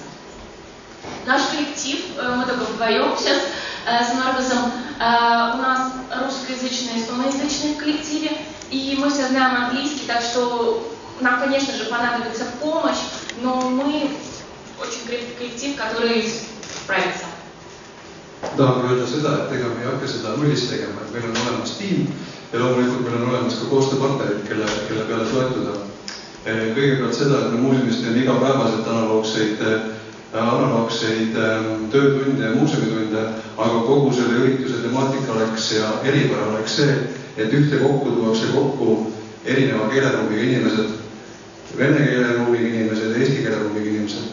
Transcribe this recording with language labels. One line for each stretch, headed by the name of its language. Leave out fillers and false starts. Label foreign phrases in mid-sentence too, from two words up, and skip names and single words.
Russian: Наш коллектив, мы только вдвоем сейчас с Маркусом, у нас русскоязычные и эстоноязычные в коллективе, и мы все знаем английский, так что нам, конечно же, понадобится помощь, но мы очень крепкий коллектив, который справится.
Estonian: Tahan öelda seda, et ega me ei hakka seda nullist tegema, et meil on olemas tiim ja loomulikult meil on olemas ka koostööpartnerid, kelle peale toetuda. Kõigepealt seda, et me muuseumis teeme igapäevaselt analoogseid töötunde ja muuseumitunde, aga kogu selle ürituse temaatika oleks ja eripära oleks see, et ühtekokku tuuakse kokku erineva keeleruumiga inimesed, vene keeleruumiga inimesed, eesti keeleruumiga inimesed.